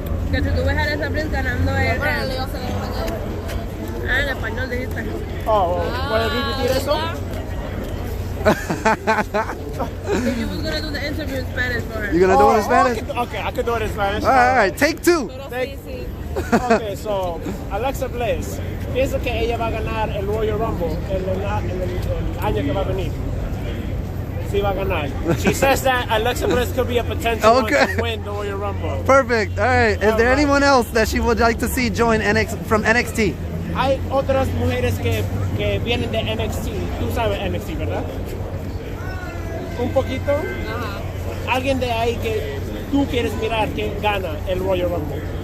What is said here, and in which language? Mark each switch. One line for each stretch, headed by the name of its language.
Spanish: Que si tú ves a Alexa Bliss ganando el... Ah, en español dijiste. Oh, ¿puedes repetir eso?
English: If you was gonna do the interview in Spanish for her. You gonna do it in Spanish? Okay, I could do it in Spanish. All right, take two. Okay, so
Spanish: Alexa Bliss, piensa que ella va a ganar el Royal Rumble el año que va a venir. Sí va a ganar.
English: She says that Alexa Bliss could be a potential one Okay. to win the Royal Rumble. Perfect. All right. Is there anyone else that she would like to see join from NXT?
Spanish: Hay otras mujeres que vienen de NXT. Tú sabes NXT, ¿verdad? Un poquito. Alguien de ahí que tú quieres mirar que gana el Royal Rumble.